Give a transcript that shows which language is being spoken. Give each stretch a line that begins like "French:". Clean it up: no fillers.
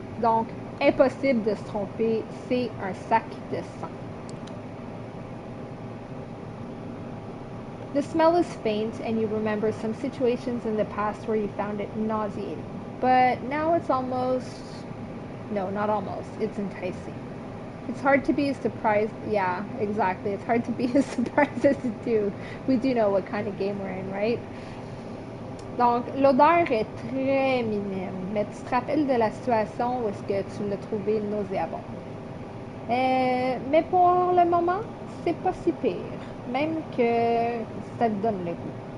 French: Donc, impossible de se tromper, c'est un sac de sang.
English: The smell is faint, and you remember some situations in the past where you found it nauseating. But now it's almost. No, not almost. It's enticing. It's hard to be as surprised. Yeah, exactly. It's hard to be as surprised as you do. We do know what kind of game we're in, right?
French: Donc, l'odeur est très minime, mais tu te rappelles de la situation où est-ce que tu l'as trouvé nauséabond. Mais pour le moment, c'est pas si pire, même que ça te donne le goût.